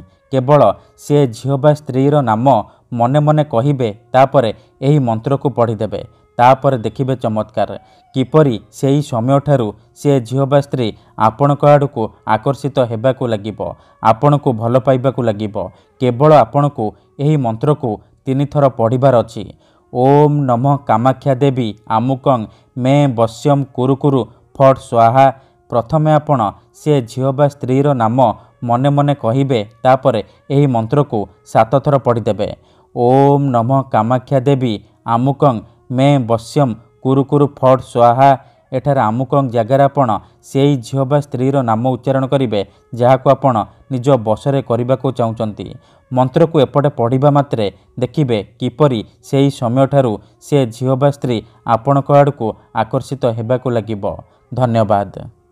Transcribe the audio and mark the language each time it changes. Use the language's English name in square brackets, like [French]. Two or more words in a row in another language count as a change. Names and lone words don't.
[Odia] କେବଳ ସେ ଝିଅ ବା ସ୍ତ୍ରୀର ନାମ ମନେ ମନେ କହିବେ, ତାପରେ ଏହି ମନ୍ତ୍ର କୁ ପଢ଼ିଦେବେ। ତାପରେ ଦେଖିବେ ଚମତ୍କାର କିପରି ସେହି ସମୟ ଠାରୁ ସେ ଝିଅ ବା ସ୍ତ୍ରୀ ଆପଣଙ୍କ ଆଡ଼କୁ ଆକର୍ଷିତ ହେବାକୁ ଲାଗିବ, ଆପଣଙ୍କୁ ଭଲ ପାଇବାକୁ ଲାଗିବ। କେବଳ ଆପଣଙ୍କୁ ଏହି ମନ୍ତ୍ର କୁ 3 ଥର ପଢ଼ିବାର ଅଛି। [Sanskrit] ओम नमः कामाख्या देवी आमुकं मे वश्यम कुरु कुरु फट स्वाहा। [Odia] ପ୍ରଥମେ ଆପଣ ସେ ଝିଅ ବା ସ୍ତ୍ରୀର ନାମ ମନେ ମନେ କହିବେ, ତାପରେ ଏହି ମନ୍ତ୍ର କୁ 7 ଥର ପଢ଼ିଦେବେ। [Sanskrit] ओम नमः कामाख्या देवी आमुकं मे वश्यम कुरु कुरु फट स्वाहा। [Odia] ଏଠାରେ ଆମୁକଂ ଜାଗାରେ ଆପଣ ସେଇ ଝିଅ ବା ସ୍ତ୍ରୀର ନାମ ଉଚ୍ଚାରଣ କରିବେ, ଯାହାକୁ ଆପଣ ନିଜ ବଶରେ କରିବାକୁ ଚାହୁଁଛନ୍ତି। ମନ୍ତ୍ର କୁ ଏପଟେ ପଢ଼ିବା ମାତ୍ରେ ଦେଖିବେ କିପରି ସେଇ ସମୟ ଠାରୁ ସେ ଝିଅ ବା ସ୍ତ୍ରୀ ଆପଣଙ୍କ ଆଡ଼କୁ ଆକର୍ଷିତ ହେବାକୁ ଲାଗିବ। धन्यवाद।